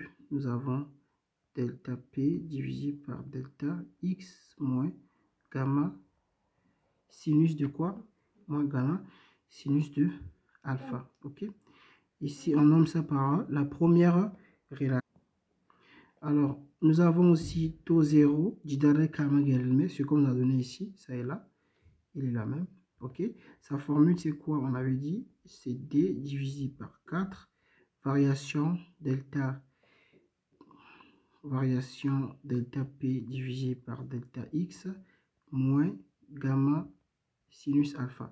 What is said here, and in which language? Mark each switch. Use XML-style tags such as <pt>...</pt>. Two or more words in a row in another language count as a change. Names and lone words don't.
<fr>Nous avons delta P divisé par delta X moins gamma sinus de quoi? Moins gamma sinus de alpha. Ok? Ici, on nomme ça par la première relation. Alors, nous avons aussi taux 0,</fr> <tr>didare kayma gerilme,</tr> <fr>ce qu'on nous a donné ici, ça est là. Il est là même. Ok? Sa formule, c'est quoi? On avait dit, c'est D divisé par 4, variation delta P divisé par delta X moins gamma sinus alpha.</fr>